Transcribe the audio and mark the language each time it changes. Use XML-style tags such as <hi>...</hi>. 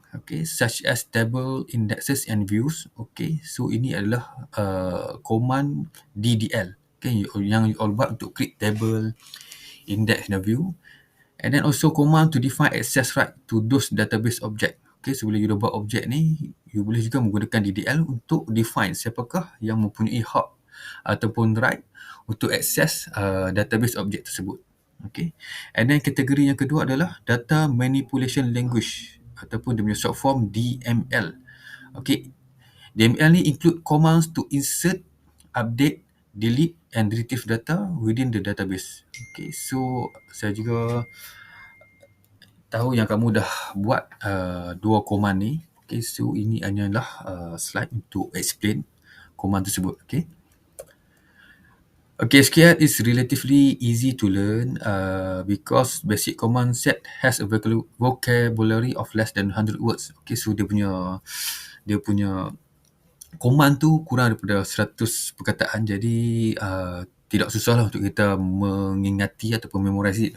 <en>Okay, such as table, indexes and views.</en> <ms>Okay, so ini adalah command DDL. Okay, yang</ms> <en>you all</en> <ms>buat untuk create table, index dan view.</ms> <en>And then also command to define access right to those database object.</en> <ms>Okay, so bila you dah buat objek ni, you boleh juga menggunakan DDL untuk define siapakah yang mempunyai hak ataupun right untuk access database object tersebut. Okay,</ms> <en>and then</en> <ms>kategori yang kedua adalah data manipulation language ataupun dia punya short form DML.</ms> <en>Okay, DML</en> <ms>ni</ms> <en>include commands to insert, update, delete and retrieve data within the database.</en> <ms>Okay, so saya juga tahu yang kamu dah buat dua command ni. Okay, so ini hanyalah slide untuk explain command tersebut. Okay.</ms> <en>Okay, SQL is relatively easy to learn because basic command set has a vocabulary of less than 100 words.</en> <ms>Okay, so dia punya command tu kurang daripada 100 perkataan, jadi tidak susah lah untuk kita mengingati ataupun</ms> <en>memorize it.</en>